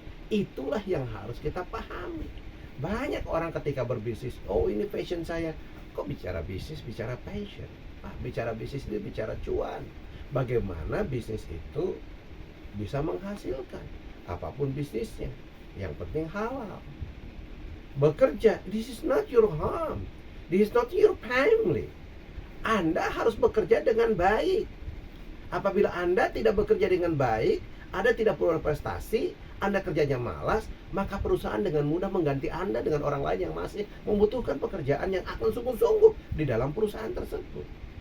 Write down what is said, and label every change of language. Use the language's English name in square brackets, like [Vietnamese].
[Indonesian] Itulah yang harus kita pahami. Banyak orang ketika berbisnis, oh ini passion saya. Kok bicara bisnis, bicara passion? Bicara bisnis itu bicara cuan. Bagaimana bisnis itu bisa menghasilkan, apapun bisnisnya, yang penting halal. [English] Bekerja, this is not your home, this is not your family. [Indonesian] Anda harus bekerja dengan baik. Apabila Anda tidak bekerja dengan baik, Anda tidak berprestasi, Anda kerjanya malas, maka perusahaan dengan mudah mengganti Anda dengan orang lain yang masih membutuhkan pekerjaan yang akan sungguh-sungguh di dalam perusahaan tersebut.